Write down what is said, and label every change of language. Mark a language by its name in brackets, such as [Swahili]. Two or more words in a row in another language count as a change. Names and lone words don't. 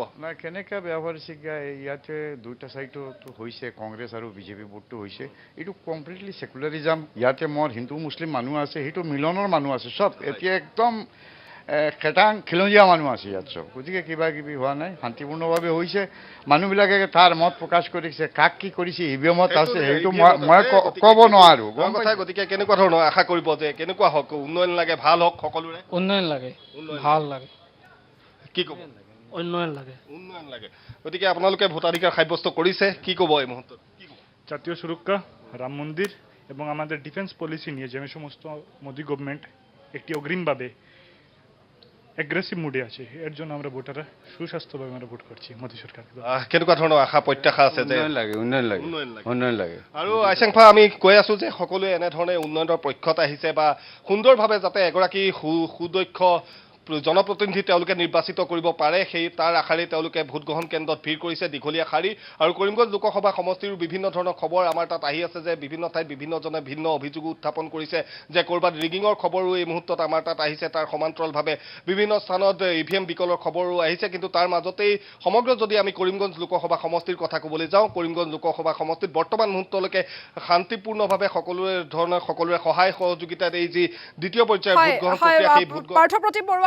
[Assamese] নাই কেনেকৈ ব্যৱহাৰ ইয়াতে দুটা চাইডতো হৈছে কংগ্ৰেছ আৰু বিজেপি ভোটটো হৈছে এইটো [English] completely secularism [Assamese] ইয়াতে মোৰ হিন্দু মুছলিম মানুহ আছে সেইটো মিলনৰ মানুহ আছে চব এতিয়া একদম খেটাং খিলঞ্জীয়া মানুহ আছে ইয়াত চব গতিকে কিবা কিবি হোৱা নাই শান্তিপূৰ্ণভাৱে হৈছে মানুহবিলাকে তাৰ মত প্ৰকাশ কৰিছে কাক কি কৰিছে ইভিএমত আছে সেইটো মই ক'ব নোৱাৰোঁ গতিকে কেনেকুৱা ধৰণৰ আশা কৰিব যে কেনেকুৱা হওক উন্নয়ন লাগে ভাল হওক সকলোৰে উন্নয়ন লাগে ভাল লাগে কি ক'ব উন্নয়ন লাগে গতিকে আপোনালোকে ভোটাধিকাৰ সাব্যস্ত কৰিছে কি ক'ব এই মুহূৰ্তত [Bangla] জাতীয় সুরক্ষা রাম মন্দির এবং আমাদের [English] defence policy [Bangla] নিয়ে যে সমস্ত মোদী গভর্নমেন্ট একটি অগ্রিমভাবে [English] aggressive moodে [Bangla] আছে এর জন্য আমরা ভোটাররা সুস্বাস্থ্যভাবে আমরা ভোট করছি মোদী সরকারকে [Assamese] কেনেকুৱা ধৰণৰ আশা প্ৰত্যাশা আছে যে উন্নয়ন লাগে আৰু আইচেংফা আমি কৈ আছো যে সকলোৱে এনেধৰণে উন্নয়নৰ পক্ষত আহিছে বা সুন্দৰভাৱে যাতে এগৰাকী সুদক্ষ জনপ্ৰতিনিধি তেওঁলোকে নিৰ্বাচিত কৰিব পাৰে সেই তাৰ আশাৰে তেওঁলোকে ভোটগ্ৰহণ কেন্দ্ৰত ভিৰ কৰিছে দীঘলীয়া শাৰী আৰু কৰিমগঞ্জ লোকসভা সমষ্টিৰ বিভিন্ন ধৰণৰ খবৰ আমাৰ তাত আহি আছে যে বিভিন্ন ঠাইত বিভিন্নজনে ভিন্ন অভিযোগ উত্থাপন কৰিছে যে ক'ৰবাত ৰিগিঙৰ খবৰো এই মুহূৰ্তত আমাৰ তাত আহিছে তাৰ সমান্তৰালভাৱে বিভিন্ন স্থানত ইভিএম বিকলৰ খবৰো আহিছে কিন্তু তাৰ মাজতেই সমগ্ৰ যদি আমি কৰিমগঞ্জ লোকসভা সমষ্টিৰ কথা ক'বলৈ যাওঁ কৰিমগঞ্জ লোকসভা সমষ্টিত বৰ্তমান মুহূৰ্তলৈকে শান্তিপূৰ্ণভাৱে সকলোৰে সহায় সহযোগিতাত এই যি দ্বিতীয় পৰ্যায়ৰ ভোটগ্ৰহণ প্ৰক্ৰিয়া সেই ভোটগ্ৰহণ